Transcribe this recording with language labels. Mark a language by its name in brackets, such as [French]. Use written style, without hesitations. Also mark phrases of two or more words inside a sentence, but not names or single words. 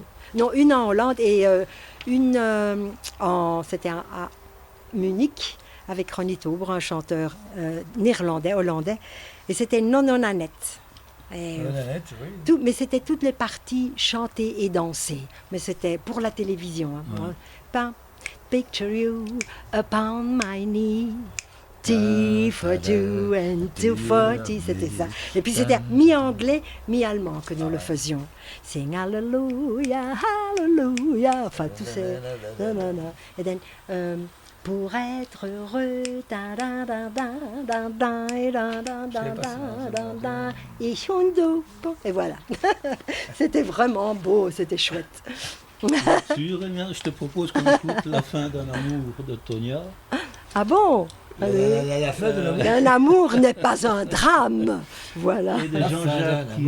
[French] Non, une en Hollande et une c'était à Munich avec Ronnie Tober, un chanteur néerlandais, hollandais, et c'était Non Annette. Et, Nanette, oui. mais c'était toutes les parties chantées et dansées. Mais c'était pour la télévision. Hein. [English] Pas Picture you upon my knee. T for two and 240, [French] c'était ça. Et puis c'était mi-anglais, mi-allemand que nous le faisions. [English] Sing Hallelujah, Hallelujah. [French] Enfin, tous ces. Non. Et then, pour être heureux, da da da da da da da da da da da [German] ich und du. [French] Et voilà. C'était vraiment beau, c'était chouette. Sûr, eh bien, je te propose qu'on écoute la fin d'un amour de Tonia. Ah bon? Allez. La fin de l'amour. Un amour n'est pas un drame. Voilà. Et de La fin Jean-Jacques d'un amour